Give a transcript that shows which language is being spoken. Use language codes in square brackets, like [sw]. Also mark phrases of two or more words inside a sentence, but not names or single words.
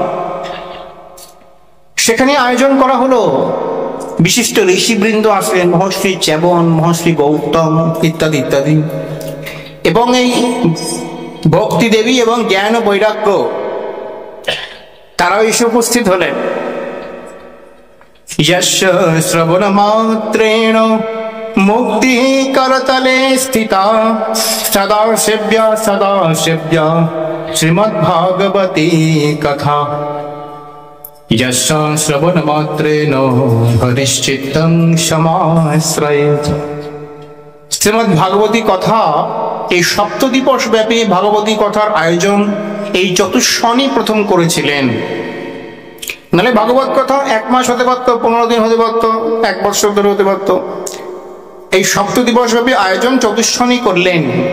[bn] সেখানে আয়োজন করা হলো, বিশিষ্ট ঋষিবৃন্দ আসলেন, মহর্ষি চ্যবন, মহর্ষি গৌতম ইত্যাদি ইত্যাদি, এবং এই ভক্তি দেবী এবং জ্ঞান ও বৈরাগ্য তারাও এসে উপস্থিত হলেন। [sa] यस्य श्रवण मात्रेण मुक्ति करतले स्थिता सदा सेव्य श्रीमद्भागवती कथा। यस्य श्रवण मात्रेण हरिश्चित्तं समाश्रयेत्। [bn] শ্রীমদ্ ভাগবতী কথা, এই সপ্তদিবস ব্যাপী ভাগবতী কথার আয়োজন এই চতুষ্ষণী প্রথম করেছিলেন। নাহলে ভাগবত কথা 1 মাস হতে পারত, 15 দিন হতে পারত, 1 বছর ধরে হতে পারত। এই সপ্তদিবস ব্যাপী আয়োজন চতুষ্ষণী করলেন।